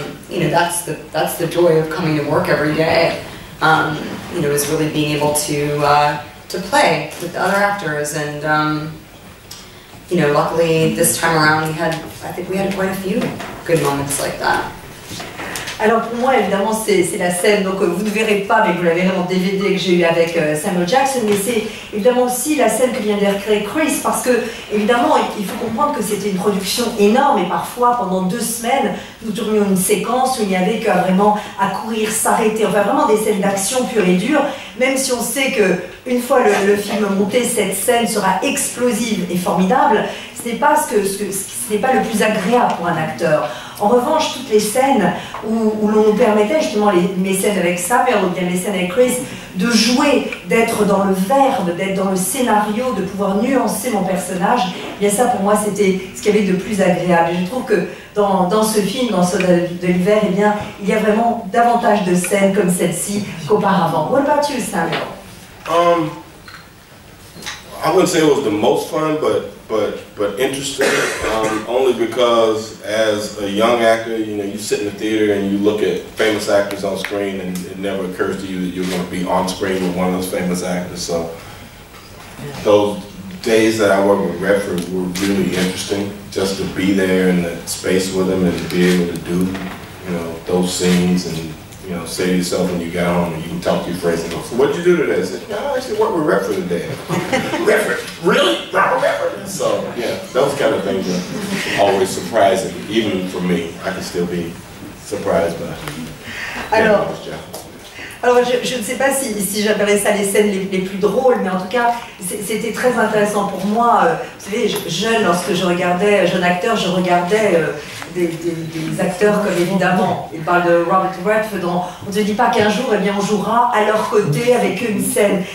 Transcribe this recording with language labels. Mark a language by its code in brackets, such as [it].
[en] You know, that's the joy of coming to work every day. You know, is really being able to play with the other actors, and you know, luckily this time around I think we had quite a few good moments like that. [fr] Alors pour moi, évidemment, c'est la scène, donc vous ne verrez pas, mais vous la verrez en DVD que j'ai eu avec Samuel Jackson, mais c'est évidemment aussi la scène que vient de recréer Chris, parce que, évidemment, il faut comprendre que c'était une production énorme, et parfois, pendant 2 semaines, nous tournions une séquence où il n'y avait qu'à vraiment à courir, s'arrêter, enfin vraiment des scènes d'action pure et dure, même si on sait que une fois le film monté, cette scène sera explosive et formidable, ce n'est pas ce n'est pas le plus agréable pour un acteur. En revanche, toutes les scènes où l'on nous permettait, justement mes scènes avec Samuel ou bien les scènes avec Chris, de jouer, d'être dans le verbe, d'être dans le scénario, de pouvoir nuancer mon personnage, bien ça pour moi c'était ce qu'il y avait de plus agréable. Et je trouve que dans ce film, dans Soldats de l'hiver, eh bien, il y a vraiment davantage de scènes comme celle-ci qu'auparavant. [en] What about you, Samuel? I wouldn't say it was the most fun, but interesting. Only because as a young actor, you know, you sit in the theater and you look at famous actors on screen, and it never occurs to you that you're going to be on screen with one of those famous actors. So those days that I worked with Redford were really interesting. Just to be there in the space with him and to be able to do, those scenes and, say to yourself when you get home and you can talk to your friends and go, so what'd you do today? I said, I actually worked with Redford today. Redford? Really? Redford? So, yeah, those kind of things are always surprising. Even for me, I can still be surprised by this job. [fr] Alors je ne sais pas si j'appellerais ça les scènes les plus drôles, mais en tout cas c'était très intéressant pour moi. Vous savez, jeune, lorsque je regardais, jeune acteur, je regardais des acteurs comme évidemment, il parle de Robert Redford, on ne se dit pas qu'un jour eh bien, on jouera à leur côté avec eux une scène.